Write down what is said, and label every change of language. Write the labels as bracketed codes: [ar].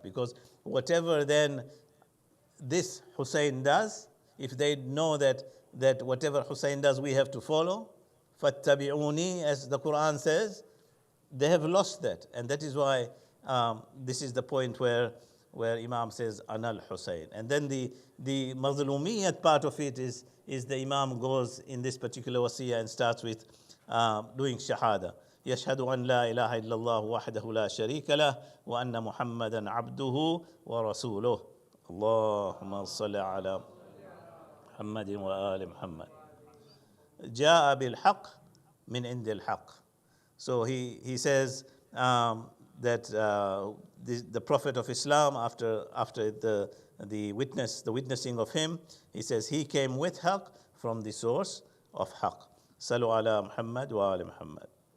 [en] Because whatever then this Hussein does, if they know that whatever Hussein does we have to follow, fattabi'uni, as the Quran says, they have lost that. And that is why this is the point where Imam says Anal Hussein. And then the mazlumiyat part of it is the Imam goes in this particular wasiyah and starts with doing shahada. [ar] يشهد أن لا إله إلا الله وحده لا شريك له وأن محمدا عبده ورسوله اللهم صل على محمد وآل محمد جاء بالحق من عند الحق. [en] So he says that the Prophet of Islam, after the witnessing of him, he says he came with haqq from the source of haqq. [ar] Salu ala Muhammad wa ali Muhammad.